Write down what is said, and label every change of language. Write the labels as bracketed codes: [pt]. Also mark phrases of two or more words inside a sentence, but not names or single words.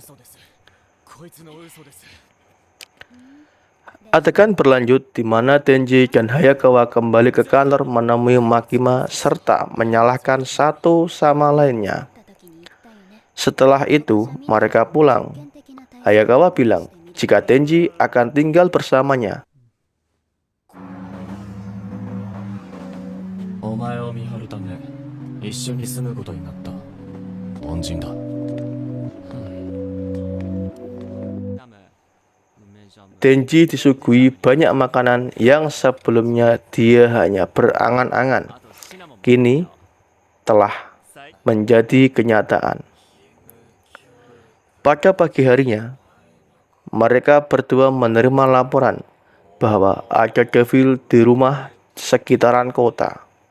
[id] Adegan berlanjut di mana Denji dan Hayakawa kembali ke kantor menemui Makima serta menyalahkan satu sama lainnya. Setelah itu mereka pulang. Hayakawa bilang jika Denji akan tinggal bersamanya. [ja] お前を見張るため一緒に住むことになった恩人だ。 [id] Denji disuguhi banyak makanan yang sebelumnya dia hanya berangan-angan, kini telah menjadi kenyataan. Pada pagi harinya, mereka berdua menerima laporan bahwa ada devil di rumah sekitaran kota.